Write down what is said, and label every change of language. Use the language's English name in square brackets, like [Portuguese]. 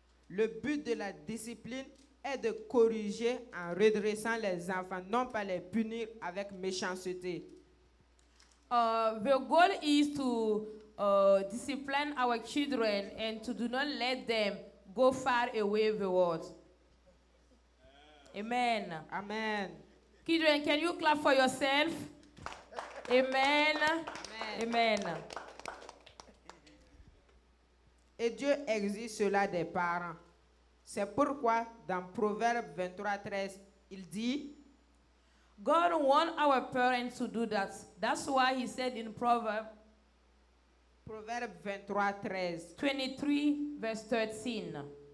[French] Le but de la discipline est de corriger en redressant les enfants, non pas les punir avec méchanceté. [English] The goal is to discipline our children and to do not let them go far away with the word. Amen. Amen. Children, can you clap for yourself? Amen. Amen. [French] Et Dieu exige cela des parents. C'est pourquoi dans Proverbe 23:13, il dit, [English] God wants our parents to do that. That's why he said in Proverbs [French] Proverbe 23:13, [English] 23 verse 13.